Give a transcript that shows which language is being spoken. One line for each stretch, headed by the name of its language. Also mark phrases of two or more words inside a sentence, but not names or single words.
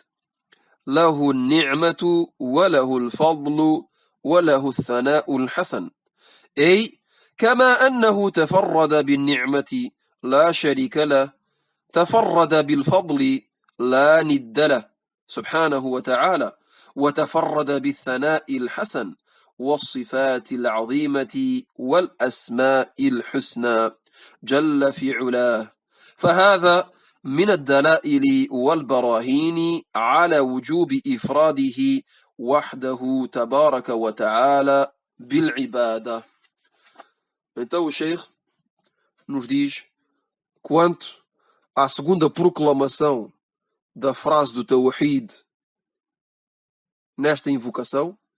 Arabic: له النعمة وله الفضل وله الثناء الحسن، أي كما أنه تفرد بالنعمة لا شريك له تفرد بالفضل لا ند له سبحانه وتعالى، وتفرد بالثناء الحسن والصفات العظيمة والأسماء الحسنى جل في علاه. فهذا من الدلائل والبراهين على وجوب إفراده وحده تبارك وتعالى بالعبادة.
Portuguese: Então o Sheikh nos diz, quanto à segunda proclamação da frase do Tawhid nesta invocação,